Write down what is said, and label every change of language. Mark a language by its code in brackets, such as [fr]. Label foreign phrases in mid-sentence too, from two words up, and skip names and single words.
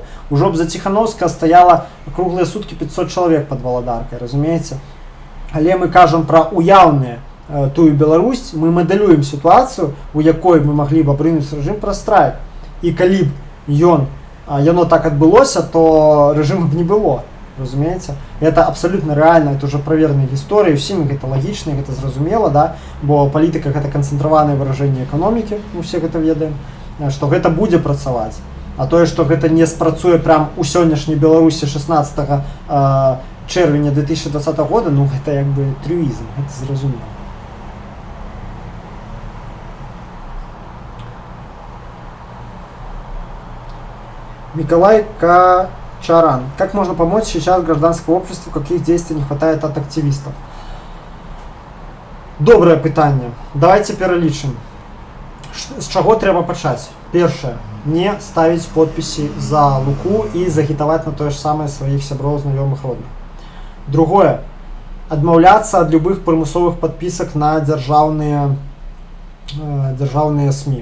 [be] Ужо б за Ціханаўска стаяла круглыя суткі 500 чалавек пад Валадаркай, разумееце? Але мы кажам пра уяўныя тую Беларусь, мы мадэлюем сітуацыю, у якой мы маглі б абрынуць рэжым праз страйк. І калі б яно так адбылося, то рэжыму б не было. Разумееце? [ru] Это абсолютно реально, это уже [be] праверныя гісторыі, усім гэта лагічна, гэта зразумела, да? Бо палітыка гэта канцэнтраванае выражэнне эканомікі, мы все гэта ведаем, што гэта будзе працаваць. А тое, што гэта не спрацуе прям у сённяшняй Беларусі 16 чэрвеня 2020 года, ну гэта як бы трюізм, гэта зразумела. [ru] Николай Чаран. Как можно помочь сейчас гражданскому обществу, каких действий не хватает от активистов? [be] Доброе пытанне. Давайте пералічым. З чаго трэба пачаць? Першае. Не ставіць подпіси за Луку і загітаваць на тое ж самае сваіх сяброў, знаёмых, родных. Другое. Адмаўляцца ад любых прымусовых падпісак на дзяржаўныя СМІ.